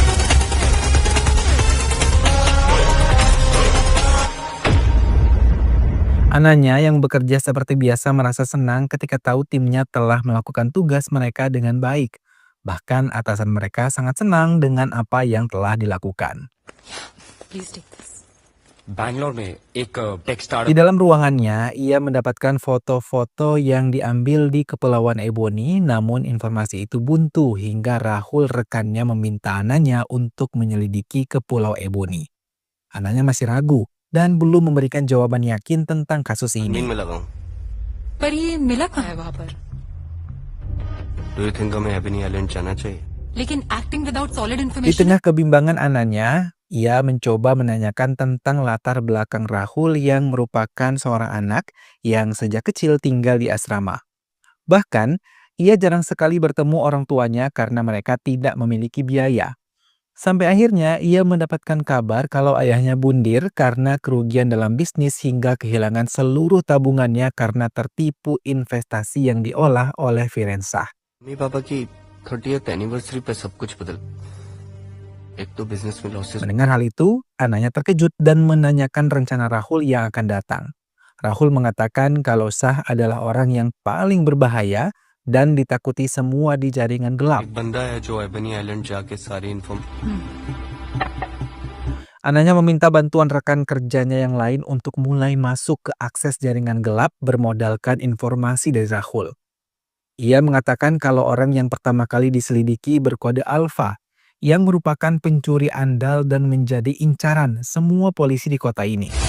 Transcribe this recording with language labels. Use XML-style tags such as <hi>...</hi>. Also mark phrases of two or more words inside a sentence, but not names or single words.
<id>Ananya yang bekerja seperti biasa merasa senang ketika tahu timnya telah melakukan tugas mereka dengan baik. Bahkan atasan mereka sangat senang dengan apa yang telah dilakukan.</id> <en>Please take this.</en> <hi>बैंगलोर में एक टेक</hi> <id>Di</id> <hi>स्टार्टअप</hi> <id>dalam ruangannya, ia mendapatkan foto-foto yang diambil di Kepulauan Ebony, namun informasi itu buntu hingga Rahul rekannya meminta Ananya untuk menyelidiki ke Pulau Ebony. Ananya masih ragu dan belum memberikan jawaban yakin tentang kasus</id> <hi>नींद</hi> <id>ini.</id> <hi>में लगा हूँ। पर ये मिला कहाँ है वहां पर?</hi> <en>Do you think</en> <hi>हमें एबनी आइलैंड जाना चाहिए?</hi> <en>लेकिन acting without solid</en> <id>Di</id> <en>इन्फॉर्मेशन</en> <id>tengah kebimbangan Ananya, ia mencoba menanyakan tentang latar belakang Rahul yang merupakan seorang anak yang sejak kecil tinggal di asrama. Bahkan, ia jarang sekali bertemu orang tuanya karena mereka tidak memiliki biaya. Sampai akhirnya ia mendapatkan kabar kalau ayahnya bundir karena kerugian dalam bisnis hingga kehilangan seluruh tabungannya karena tertipu investasi yang diolah oleh Firensah.</id> <hi>मम्मी पापा की 30th एनिवर्सरी पे सब कुछ बदल। एक तो बिजनेस में लॉसेस।</hi> <id>Mendengar hal itu, Ananya terkejut dan menanyakan rencana Rahul yang akan datang. Rahul mengatakan kalau Shah adalah orang yang paling berbahaya dan ditakuti semua di jaringan gelap.</id> <hi>एक बंदा है जो एबनी आइलैंड जाके सारी इन्फॉर्म।</hi> <id>Ananya meminta bantuan rekan kerjanya yang lain untuk mulai masuk ke akses jaringan gelap bermodalkan informasi dari Rahul. Ia mengatakan kalau orang yang pertama kali diselidiki berkode Alpha, yang merupakan pencuri andal dan menjadi incaran semua polisi di kota ini.</id>